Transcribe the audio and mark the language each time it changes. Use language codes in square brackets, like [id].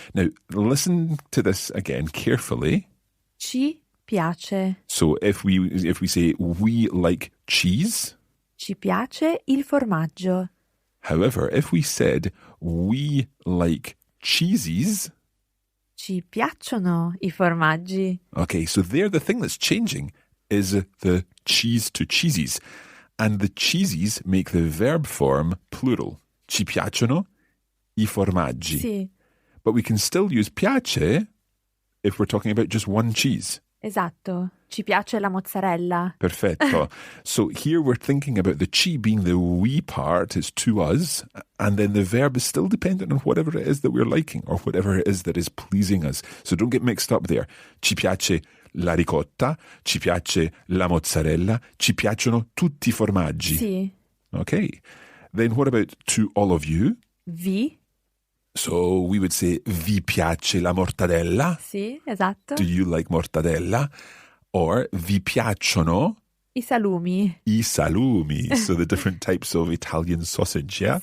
[en] Now, listen to this again carefully. [it] Ci piace. [en] So if we say we like cheese. [it] Ci piace il formaggio. [en] However, if we said we like cheeses. [it] Ci piacciono I formaggi. [en] Okay, so there the thing that's changing is the cheese to cheesies. And the cheesies make the verb form plural. [it] Ci piacciono I formaggi. Sì, [en] But we can still use piace if we're talking about just one cheese. [it] esatto. Ci piace la mozzarella. Perfetto. [en] So here we're thinking about the ci being the we part is to us, and then the verb is still dependent on whatever it is that we're liking or whatever it is that is pleasing us. So don't get mixed up there. [it] Ci piace la ricotta, ci piace la mozzarella, ci piacciono tutti I formaggi. Sì. [en] Okay. Then what about to all of you? [it] Vi. [en] So we would say [it] vi piace la mortadella. Sì, esatto. [en] Do you like mortadella? Or [it] vi piacciono I salumi. I salumi. [en] So the different types of Italian sausage, yeah?